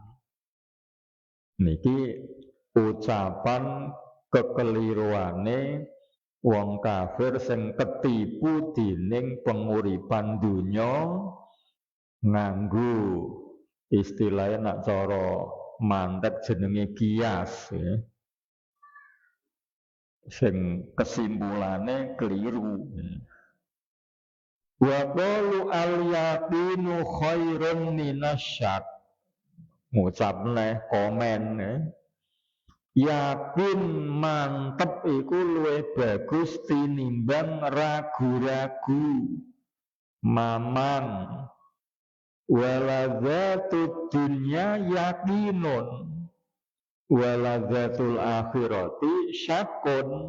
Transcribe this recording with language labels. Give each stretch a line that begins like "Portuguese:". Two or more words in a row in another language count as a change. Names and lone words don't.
Javanese: Niki ucapan kekeliruane wong kafir sing ketipu dening penguripan dunya nganggo istilahnya nak cara mantek jenenge kias ya. Sing kesimpulane keliru.
Arabic: وقالوا اليقين خير من الشك.
Javanese: Ngucapne komen ya. Yakin mantep iku luwih bagus tinimbang ragu-ragu, mamang.
Arabic: ولذة الدنيا يقين، ولذة الآخرة شك.